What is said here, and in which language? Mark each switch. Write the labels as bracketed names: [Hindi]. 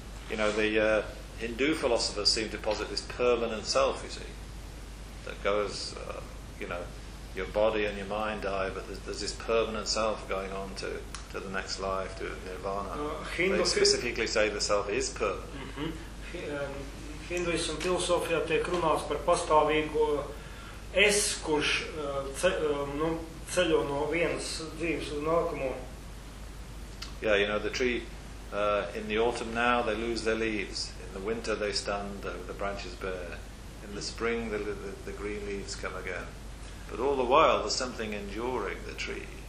[English] You know, the Hindu philosophers seem to posit this permanent self, you see, that goes, you know, your body and your mind die, but there's this permanent self going on to the next life, to nirvana. They specifically say the self is permanent. [Latvian] hinduismu filozofijā tiek runāts par pastāvīgo es, kurš ceļo no vienas dzīves uz nākamo. [English] Yeah, you know, the tree, in the autumn now, they lose their leaves. In the winter, they stand, the branches bare. In the spring, the green leaves come again. But all the while, there's something enduring the tree.